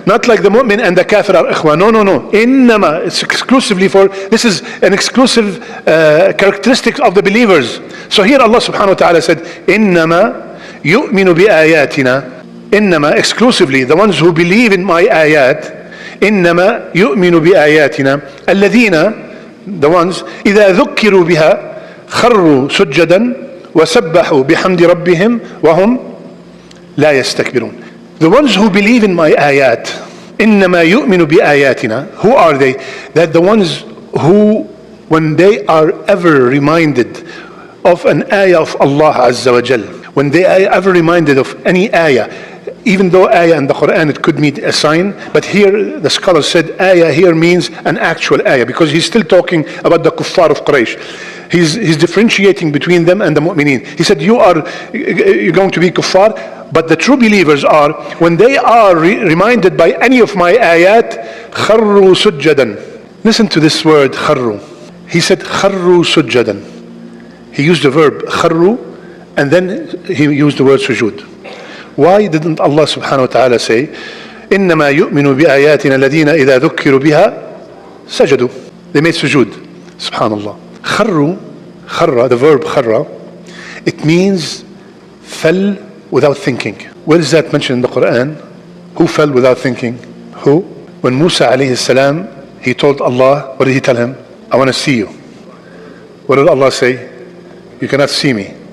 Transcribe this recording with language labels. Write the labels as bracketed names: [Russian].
[English] Not like the mu'min and the kafir are ikhwa. No. Innama, it's exclusively for, this is an exclusive characteristic of the believers. So here Allah subhanahu wa ta'ala said, innama yu'minu bi ayatina. Innama, exclusively, the ones who believe in my ayat. Innama yu'minu bi ayatina. [Arabic] Alladhina, [English] the ones, [Arabic] إذا ذكروا بها خروا سجدا وسبحوا بحمد ربهم وهم لا يستكبرون. [English] The ones who believe in my ayat, [Arabic] إنما يؤمن بآياتنا, [English] who are they? That the ones who, when they are ever reminded of an ayah of Allah Azza wa Jal, when they are ever reminded of any ayah, even though ayah in the Quran it could mean a sign, but here the scholar said ayah here means an actual ayah, because he's still talking about the kuffar of Quraysh. He's differentiating between them and the mu'mineen. He said you're going to be kuffar, but the true believers are, when they are reminded by any of my ayat, kharru sujjadan. Listen to this word kharru. He said kharru sujjadan. He used the verb kharru and then he used the word sujud. Why didn't Allah subhanahu wa ta'ala say [Arabic] إنما يؤمن بآياتنا الذين إذا ذكروا بها سجدوا? [English] They made sujud. Subhanallah. Kharru, the verb kharra, it means fell without thinking. Where is that mentioned in the Quran? Who fell without thinking? Who? When Musa alayhi salam, he told Allah, what did he tell him? I want to see you. What did Allah say? You cannot see me.